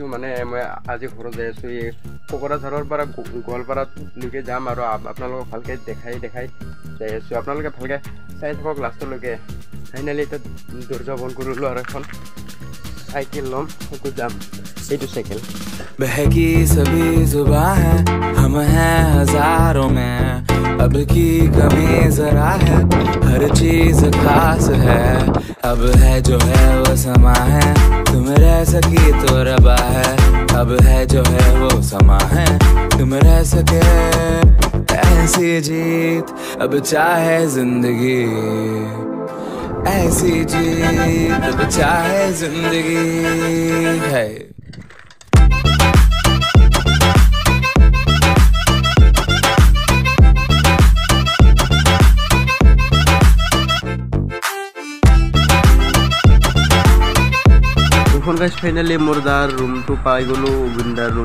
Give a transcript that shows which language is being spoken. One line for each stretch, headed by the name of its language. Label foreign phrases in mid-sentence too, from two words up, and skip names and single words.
Assamese: মানে মই আজি ঘৰত যাই আছোঁ, এই কোকৰাঝাৰৰ পৰা গোৱালপাৰালৈকে যাম আৰু আপোনালোকক ভালকৈ দেখাই যাই আছোঁ। আপোনালোকে ভালকৈ চাই থাকক লাষ্টলৈকে। ফাইনেলি এতিয়া দৰ্জা বন্ধ কৰিলোঁ আৰু এখন চাইকেল ল'ম, সেইটো যাম। এইটো চাইকেল
Hindi: बहकी सभी जुबां है, हम हैं हजारों में, अब की कमी जरा है, हर चीज खास है, अब है जो है वो समा है, तुम रह सकी तो रबा है, अब है जो है वो समा है, तुम रह सके ऐसी जीत, अब चाहे जिंदगी ऐसी जीत, अब चाहे जिंदगी है।
English: guys finally
Assamese: মোৰ যাৰ ৰুমটো পাই গ'লোঁ, উইণ্ডাৰ ৰুম।